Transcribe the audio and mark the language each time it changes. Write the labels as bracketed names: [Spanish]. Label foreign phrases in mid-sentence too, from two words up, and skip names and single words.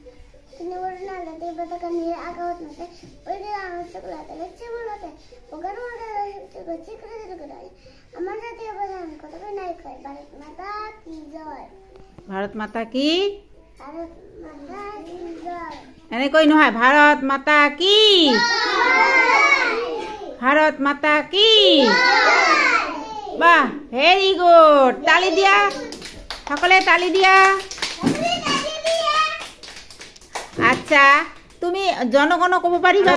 [Hindi] भारत माता की? [Assamese] এনে কই নহয়, [Hindi] भारत माता की? भारत माता की? वाह, [English] very good, [Assamese] তালি দিয়া, সকলে তালি দিয়া। আচ্ছা তুমি জনগণ কব পাৰিবা?